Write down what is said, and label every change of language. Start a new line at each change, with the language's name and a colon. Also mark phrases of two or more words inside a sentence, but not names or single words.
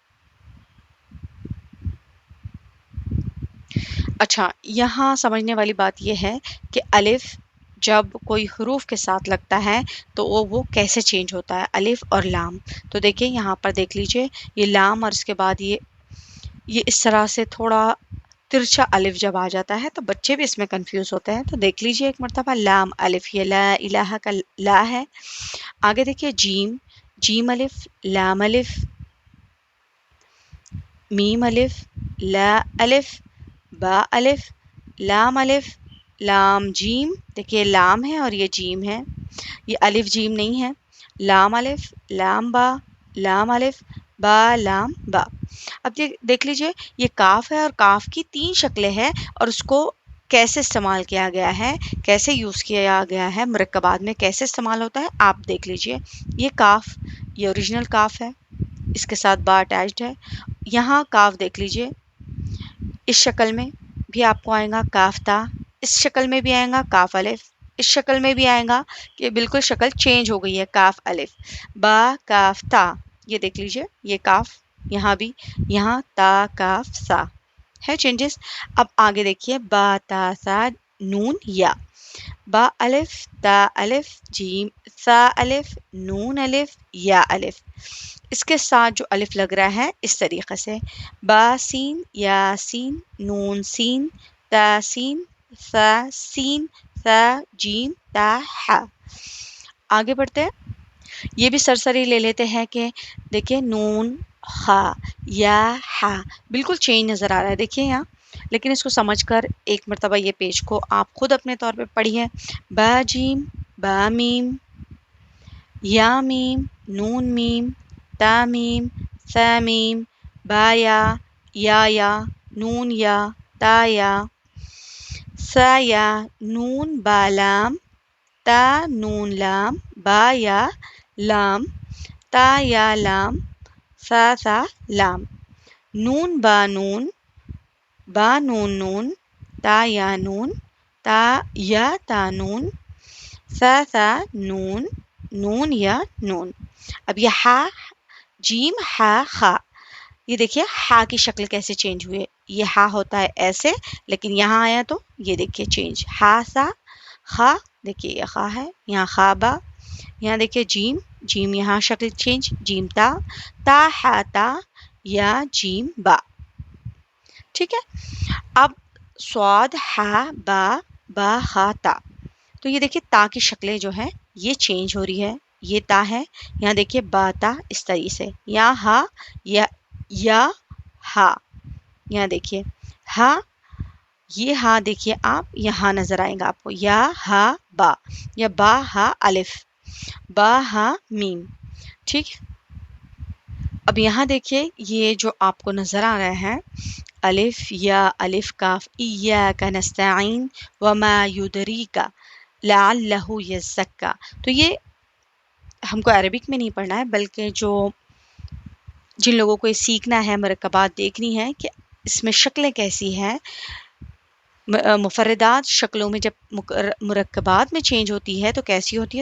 Urdu: اچھا، یہاں سمجھنے والی بات یہ ہے کہ الف جب کوئی حروف کے ساتھ لگتا ہے تو وہ کیسے چینج ہوتا ہے، الف اور لام، تو دیکھیں یہاں پر دیکھ لیجئے یہ لام اور اس کے بعد یہ اس طرح سے تھوڑا ترچھا الف جب آ جاتا ہے تو بچے بھی اس میں کنفیوز ہوتے ہیں، تو دیکھ لیجئے ایک مرتبہ لام الف، یہ
Arabic: لا الہ
Urdu: کا لا ہے، آگے دیکھیے جیم الف، لام الف، میم الف، لا الف، با الف، لام الف، لام جیم، دیکھیے لام ہے اور یہ جیم ہے، یہ الف جیم نہیں ہے، لام الف، لام با، لام الف، با لام با۔ اب دیکھ لیجئے یہ کاف ہے اور کاف کی 3 شکلیں ہیں اور اس کو کیسے استعمال کیا گیا ہے، کیسے یوز کیا گیا ہے، مرکبات میں کیسے استعمال ہوتا ہے آپ دیکھ لیجئے. یہ کاف، یہ اوریجنل کاف ہے، اس کے ساتھ با اٹیچڈ ہے. یہاں کاف دیکھ لیجئے، اس شکل میں بھی آپ کو آئے گا کاف تا، اس شکل میں بھی آئے گا کاف الف، اس شکل میں بھی آئے گا کہ بالکل شکل چینج ہو گئی ہے کاف الف. با کاف تا، یہ دیکھ لیجئے یہ کاف، یہاں بھی، یہاں تا کاف سا ہے چینجز. اب آگے دیکھیے با تا سا نون یا، با الف تا الف جیم سا الف نون الف یا الف. اس کے ساتھ جو الف لگ رہا ہے اس طریقے سے با سین یا سین نون سین تا سین سا سین سا جیم تا ہا. آگے بڑھتے ہیں. یہ بھی سرسری لے لیتے ہیں کہ دیکھیں نون خا یا ہا بالکل چینج نظر آ رہا ہے دیکھیے یہاں، لیکن اس کو سمجھ کر ایک مرتبہ یہ پیج کو آپ خود اپنے طور پہ پڑھیے. با جیم با میم یا میم نون میم تا میم سا میم با یا نون یا تا یا سا یا نون با لام تا نون لام با یا لام تا یا لام سا سا لام نون با نون با نون نون تا یا نون تا یا تا نون سا سا نون نون یا نون. اب یہ ہا جیم ہا خا، یہ دیکھیے ہا کی شکل کیسے چینج ہوئی ہے. یہ ہا ہوتا ہے ایسے لیکن یہاں آیا تو یہ دیکھیے چینج ہا سا خا، دیکھیے یہ خا ہے، یہاں خا با، یہاں دیکھیے جیم جیم یہاں شکل چینج جیم تا تا ہا تا یا جیم با. ٹھیک ہے. اب سواد ہا با با خا تا، تو یہ دیکھیے تا کی شکلیں جو ہیں یہ چینج ہو رہی ہے. یہ تا ہے، یہاں دیکھیے با تا اس طریقے سے، یہاں ہا یا ہا، یہاں دیکھیے ہا، یہ ہا دیکھیے آپ یہاں نظر آئے گا آپ کو یا ہا با یا با ہا الف با ہا میم. ٹھیک ہے. اب یہاں دیکھیے یہ جو آپ کو نظر آ رہا ہے الف یا الف کاف
Arabic: ایاک نستعین وما یدریک لعلہ یزکا.
Urdu: تو یہ ہم کو عربک میں نہیں پڑھنا ہے بلکہ جن لوگوں کو یہ سیکھنا ہے مرکبات دیکھنی ہے کہ اس میں شکلیں کیسی ہیں، مفردات شکلوں میں جب مرکبات میں چینج ہوتی ہے تو کیسی ہوتی ہے.